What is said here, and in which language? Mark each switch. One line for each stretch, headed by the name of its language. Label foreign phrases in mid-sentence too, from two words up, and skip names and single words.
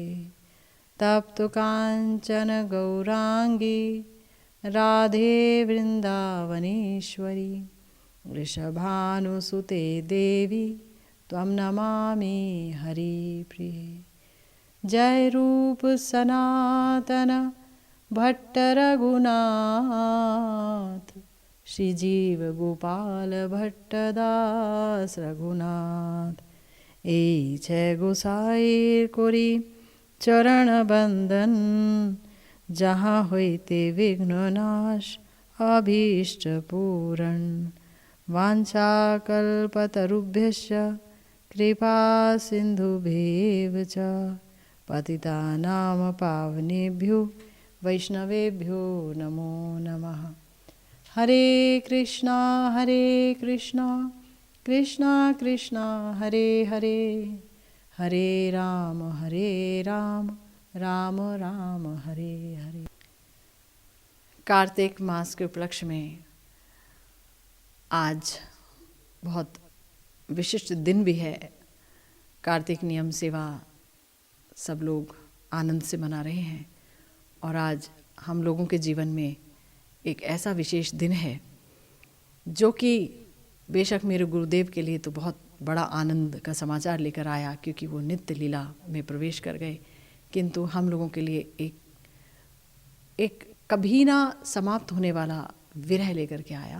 Sanskrit: तप्त कांचन गौरांगी राधे वृंदावनेश्वरी वृषभानुसुते देवी त्वं नमामि हरिप्रिये।
Bangla: জয় রূপ সনাতন ভট্ট রঘুনাথ শ্রীজীব গোপাল ভট্টদাস রঘুনাথ এ জয় গোসাইর কোরি চরণ বন্দন জহাঁ হোতে বিঘ্ননাশ অভীষ্ট পূরণ
Sanskrit: वाञ्छाकल्पतरुभ्यश्च कृपा सिन्धुभ्येव च पतितानां पावनेभ्यो वैष्णवेभ्यो नमो नमः। हरे कृष्णा कृष्णा कृष्णा हरे हरे हरे राम राम राम हरे हरे।
Hindi: कार्तिक मास के उपलक्ष्य में आज बहुत विशिष्ट दिन भी है। कार्तिक नियम सेवा सब लोग आनंद से मना रहे हैं और आज हम लोगों के जीवन में एक ऐसा विशेष दिन है जो कि बेशक मेरे गुरुदेव के लिए तो बहुत बड़ा आनंद का समाचार लेकर आया, क्योंकि वो नित्य लीला में प्रवेश कर गए, किंतु हम लोगों के लिए एक कभी ना समाप्त होने वाला विरह लेकर के आया।